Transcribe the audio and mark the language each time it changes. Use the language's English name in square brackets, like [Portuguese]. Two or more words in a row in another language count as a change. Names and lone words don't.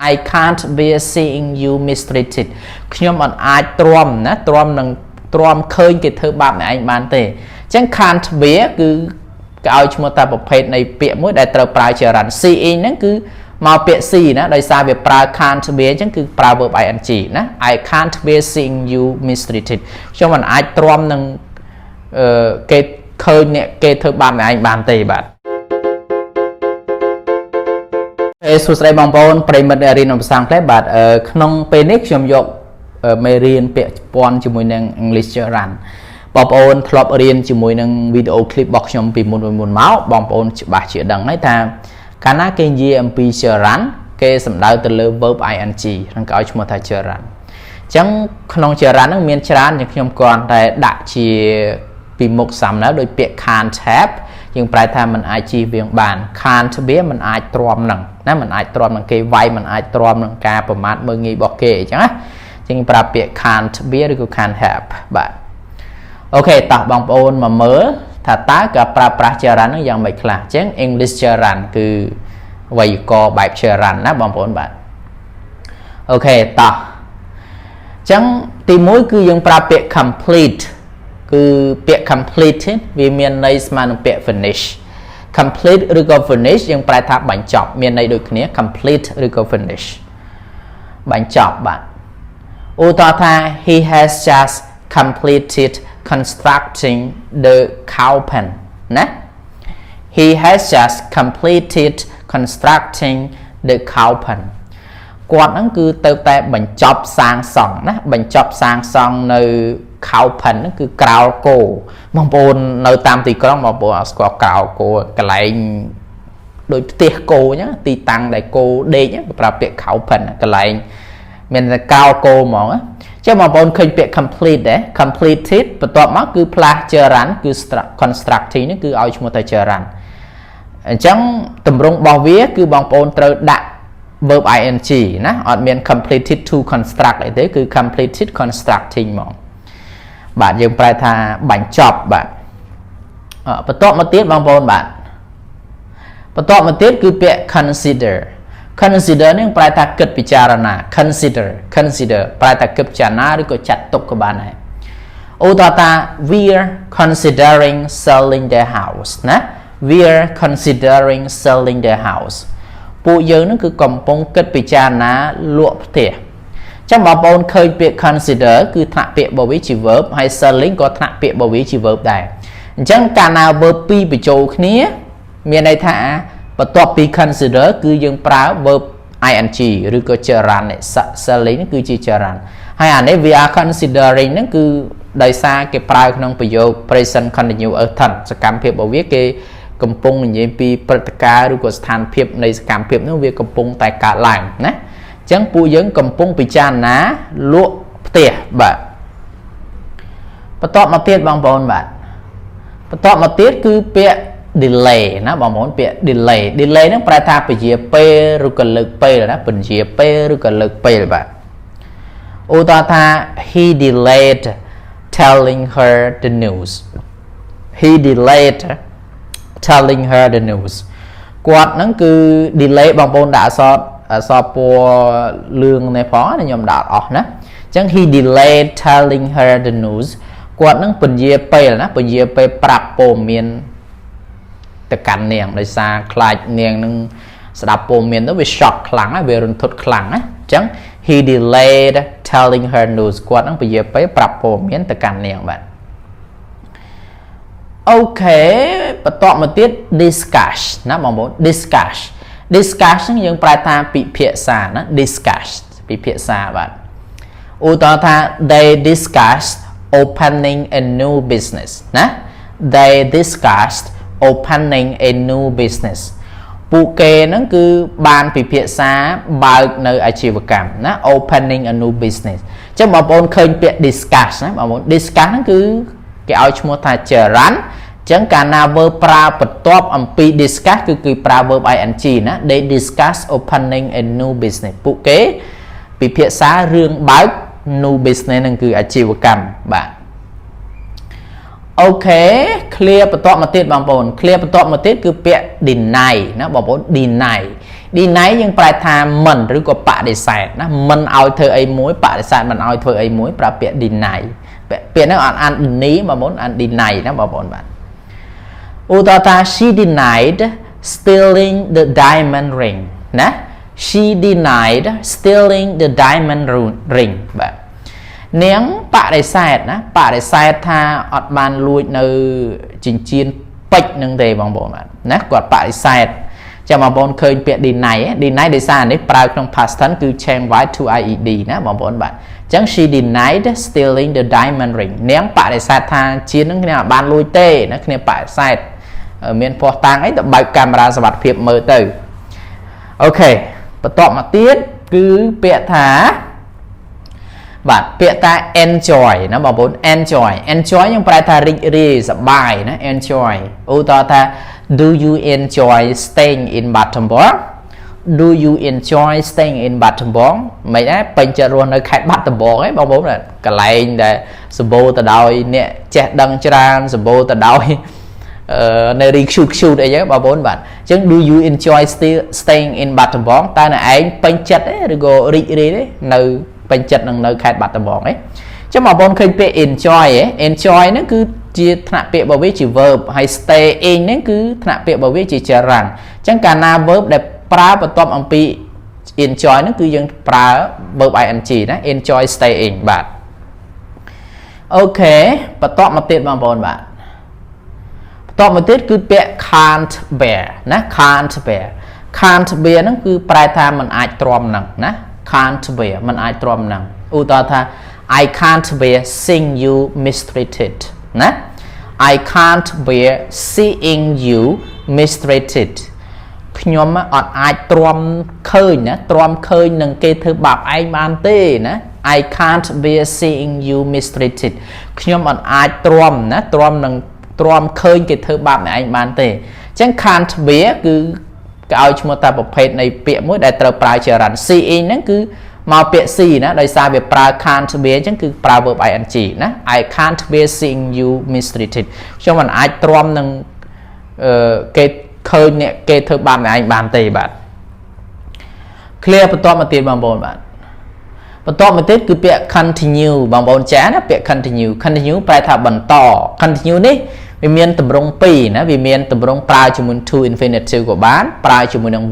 [English] I can't bear seeing you mistreated [Khmer] ខ្ញុំអត់អាចទ្រាំណាទ្រាំនឹងទ្រាំឃើញគេធ្វើបាបអ្នកឯងបានទេអញ្ចឹង [English] can't bear [Khmer] គឺគេឲ្យឈ្មោះតែប្រភេទនៃពាក្យមួយដែលត្រូវប្រើជារ៉ាន់ seeing ហ្នឹងគឺមកពាក្យ see ណាដោយសារវាប្រើ [English] can't bear [Khmer] អញ្ចឹងគឺប្រើ [English] verb ing [Khmer] ណា [English] I can't bear seeing you mistreated [Khmer] ខ្ញុំមិនអាចទ្រាំនឹងគេឃើញអ្នកគេធ្វើបាបអ្នកឯងបានទេបាទ សួស្តីបងប្អូនប្រិមិត្តរៀនភាសាអង់គ្លេសបាទក្នុងពេលនេះខ្ញុំយកមេរៀនពាក្យពាន់ជាមួយនឹង [English] English Gerund [Khmer] បងប្អូនធ្លាប់រៀនជាមួយនឹងវីដេអូឃ្លីបរបស់ខ្ញុំពីមុនមកបងប្អូនច្បាស់ជាដឹងហើយថាកាលណាគេនិយាយអំ ពី Gerund គេសំដៅទៅលើ [English] verb ing [Khmer] ហ្នឹងគេឲ្យឈ្មោះថា Gerund អញ្ចឹងក្នុង Gerund ហ្នឹងមានច្រើនជាងខ្ញុំគ្រាន់តែដាក់ជាពីមុខសំណើដោយពាក្យ [English] can't have [Khmer] យើងប្រែថាมัน អាចជៀសវាងបាន [English] can't bear [Khmer] มันអាចទ្រាំនឹងណាมันអាចទ្រាំនឹងគេវាយมันអាចទ្រាំនឹងការប្រមាថមើលងាយរបស់គេអញ្ចឹងណាអញ្ចឹ ងប្រើពាក្យ [English] can't bear [Khmer] ឬក៏ [English] can't have [Khmer] បាទអូខេតោះបងប្អូនមកមើលថាតើការប្រើ ប្រាស់ Gerund នឹងយ៉ាងម៉េចខ្លះអញ្ចឹង [English] English Gerund [Khmer] គឺវេយ្យាករណ៍បែប Gerund ណាបងប្អូនបាទអូខេ តោះអញ្ចឹងទី1គឺយើងប្រើពាក្យ complete គឺពាក្យ complete វាមានន័យស្មើនឹងពាក្យ finish complete ឬក៏ finish យើងប្រែថាបញ្ចប់មានន័យដូចគ្នា complete ឬក៏ finish បញ្ចប់បាទឧទាហរណ៍ថា [English] he has just completed constructing the cow pen [Khmer] ណា [English] he has just completed constructing the cow pen [Khmer] គាត់ហ្នឹងគឺទៅតែបញ្ចប់សាងសង់ណាបញ្ចប់សាងសង់នៅ [English] cow pen [Khmer] ហ្នឹងគឺក្រោលគោបងប្អូននៅតាមទីក្រុងបងប្អូនអត់ស្គាល់ក្រោលគោកន្លែងដូចផ្ទះគោអញ្ចឹងទីតាំងដែលគោដេកគេប្រើពាក្យ [English] cow pen [Khmer] កន្លែងមានតែក្រោលគោហ្មងចឹងបងប្អូនឃើញពាក្យ complete ដែរ completed បន្ទាប់មកគឺ [English] plus gerund [Khmer] គឺ constructing នេះគឺឲ្យឈ្មោះតែ gerund អញ្ចឹងទម្រង់របស់វាគឺបងប្អូនត្រូវដាក់ [English] verb ing [Khmer] ណាអត់មាន [English] completed to construct [Khmer] អីទេគឺ [English] completed constructing [Khmer] ហ្មងបាទយើងប្រែថាបញ្ចប់បាទបន្ទាប់មកទៀតបងប្អូនបាទបន្ទាប់មកទៀតគឺពាក្យ [English] consider consider [Khmer] នេះប្រែថាគិតពិចារណា consider ប្រែ ថាគិតពិចារណាឬក៏ចាត់ទុកក៏បានដែរឧទាហរណ៍ថា [English] we're considering selling their house [Khmer] ណា [English] we're considering selling their house [Khmer] ពួកយើងនឹងគឺកំពុងគិតពិចារណាលក់ផ្ទះចាំបងប្អូនឃើញពាក្យ consider គឺ ថ្នាក់ពាក្យរបស់វាជា verb ហើយ selling ក៏ថ្នាក់ពាក្យរបស់វាជា verb ដែរអញ្ចឹងកាលណា verb ពីរបញ្ចូលគ្នាមានន័យថាបន្ទាប់ពី consider គឺយើងប្រើ [English] verb ing [Khmer] ឬក៏ [English] gerund selling [Khmer] គឺជា gerund ហើយអានេះ [English] we are considering [Khmer] ហ្នឹងគឺដោយសារគេប្រើក្នុងប្រយោគ [English] present continuous tense [Khmer] សកម្មភាពរបស់វាគេ កំពុងនិយាយពីព្រឹត្តិការណ៍ឬក៏ស្ថានភាពនៃសកម្មភាពនោះវាកំពុងតែកើតឡើងណាអញ្ចឹងពួកយើងកំពុងពិចារណាលក់ផ្ទះបាទបន្ទាប់មកទៀតបងប្អូនបាទបន្ទាប់មកទៀតគឺពាក្យ delay ណាបងប្អូនពាក្យ delay ហ្នឹងប្រែថាពជាពេលឬក៏លើកពេលណាពជាពេលឬក៏លើកពេលបាទឧទាហរណ៍ថា [English] he delayed telling her the news he delayed telling her the news [Khmer] គាត់ហ្នឹងគឺ delay បងប្អូនដាក់អក្សរពណ៌លឿងនេះផងខ្ញុំដាក់អស់ណាអញ្ចឹង [English] he delayed telling her the news [Khmer] គាត់ហ្នឹងពជាពេលណាពជាពេលប្រាប់ព័ត៌មានទៅកាន់នាងដោយសារខ្លាចនាងនឹងស្ដាប់ព័ត៌មានទៅវា shock ខ្លាំងវារន្ធត់ខ្លាំងណាអញ្ចឹង [English] he delayed telling her news [Khmer] គាត់ហ្នឹងពជាពេលប្រាប់ព័ត៌មានទៅកាន់នាងបាទ អូខេបន្ទាប់មកទៀត discuss ណាបងប្អូន discuss ហ្នឹងយើងប្រែថាពិភាក្សាណា discuss ពិភាក្សាបាទឧទាហរណ៍ថា [English] they discussed opening a new [Khmer] business ណា [English] they discussed opening a new business [Khmer] ពួកគេហ្នឹងគឺបានពិភាក្សាបើកនៅអាជីវកម្ម ណា [English] opening a new business [Khmer] អញ្ចឹងបងប្អូនឃើញពាក្យ discuss ណាបងប្អូន discuss ហ្នឹងគឺគេឲ្យឈ្មោះថា gerund អញ្ចឹងកាលណា verb ប្រើបន្ទាប់អំពី discuss គឺប្រើ [English] verb ing [Khmer] ណា [English] they discuss opening a new business [Khmer] ពួកគេពិភាក្សារឿងបើក [English] new business [Khmer] ហ្នឹងគឺអាជីវកម្មបាទអូខេ clear បន្ទាប់មកទៀតបងប្អូន clear បន្ទាប់មកទៀតគឺពាក្យ deny ណាបងប្អូន deny deny យើងប្រែថាមិនឬក៏បដិសេធណាមិនឲ្យធ្វើអីមួយបដិសេធមិនឲ្យធ្វើអីមួយប្រើពាក្យ deny ពាក្យហ្នឹងអត់អាន deny បងប្អូនអាន deny ណាបងប្អូនបាទឧទាហរណ៍ថា [English] she denied stealing the diamond ring [Khmer] ណា [English] she denied stealing the diamond ring [Khmer] បាទនាងបដិសេធណាបដិសេធថាអ ត់បានលួចនៅចិញ្ចៀនពេជ្រនឹងទេបងប្អូនបាទណាគាត់បដិសេធចាំបងប្អូនឃើញពាក្យ [English] deny deny [Khmer] ដោយសារនេះប្រើក្នុង [English] past tense [Khmer] គឺ [English] change y to ied [Khmer] ណាបងប្អូនបាទអញ្ចឹង [English] she denied stealing the diamond ring [Khmer] នាងបដិសេធថា ជានឹងគ្នាអត់បានលួចទេណាគ្នាបដិសេធមានភ័ស្តុតាងអីទៅបើកកាមេរ៉ាសុវត្ថិភាពមើលទៅអូខេបន្ទាប់មកទៀតគឺពាក្យថាបាទពាក្យថា enjoy ណាបងប្អូន enjoy យើងប្រែថារីករាយសប្បាយណា enjoy ឧទាហរណ៍ថា [English] do you enjoy staying in Battambang do you enjoy staying in Battambang [Khmer] មិនដែរពេញ ចិត្តរស់នៅខេត្តបាត់ដំបងឯងបងប្អូនកន្លែងដែលសម្បូរទៅដោយអ្នកចេះដឹងច្រើនសម្បូរទៅដោយនៅរីខ្ជូតអីចឹងបងប្អូនបាទអញ្ចឹង [English] do you enjoy staying in Battambang [Khmer] តើអ្នកឯងពេញចិត្តទេឬក៏រីករាយទេនៅពេញចិត្តនឹងនៅខេត្តបាត់ដំបងឯងចឹងបងប្អូនឃើញពាក្យ [English] enjoy enjoy [Khmer] ហ្នឹងគឺជាថ្នាក់ពាក្យរបស់វាជា verb ហើយ staying ហ្នឹងគឺថ្នាក់ពាក្យរបស់វាជាចរន្តអញ្ចឹងកាលណា verb ដែលប្រើបន្ទាប់អំពី enjoy ហ្នឹងគឺយើងប្រើ [English] verb ing [Khmer] ណា [English] enjoy staying [Khmer] បាទអូខេបន្ទាប់មកទៀតបងប្អូនបាទបន្ទាប់មកទៀតគឺពាក្យ [English] can't bear [Khmer] ណា [English] can't bear [Khmer] ហ្នឹងគឺប្រែថាមិនអាចទ្រាំនឹងណា [English] can't bear [Khmer] មិនអាចទ្រាំនឹងឧទាហរណ៍ថា [English] I can't bear seeing you mistreated [Khmer] ណា [English] I can't bear seeing you mistreated [Khmer] ខ្ញុំអត់អាចទ្រាំឃើញណាទ្រាំឃើញនឹងគេធ្វើបាបឯងបានទេណា [English] I can't bear seeing you mistreated [Khmer] ខ្ញុំអត់អាចទ្រាំណាទ្រាំនឹងទ្រាំឃើញគេធ្វើបាបអ្នកឯងបានទេអញ្ចឹង [English] can't bear [Khmer] គឺគេឲ្យឈ្មោះតែប្រភេទនៃពាក្យមួយដែលត្រូវប្រើចរន្ត seeing ហ្នឹងគឺមកពាក្យ see ណាដោយសារវាប្រើ [English] can't bear [Khmer] អញ្ចឹងគឺប្រើ [English] verb ing [Khmer] ណា [English] I can't bear seeing you mistreated [Khmer] ខ្ញុំមិនអាចទ្រាំនឹងគេឃើញអ្នកគេធ្វើបាបអ្នកឯងបានទេបាទ clear បន្ទាប់មកទៀតបងប្អូនបាទបន្ទាប់មកទៀតគឺពាក្យ continue បងប្អូនចាណាពាក្យ continue ប្រែថាបន្ត continue នេះវាមានទម្រង់ពីរណាវាមានទម្រង់ប្រើជាមួយ [English] to infinitive [Khmer] ក៏បានប្រើជាមួយនឹង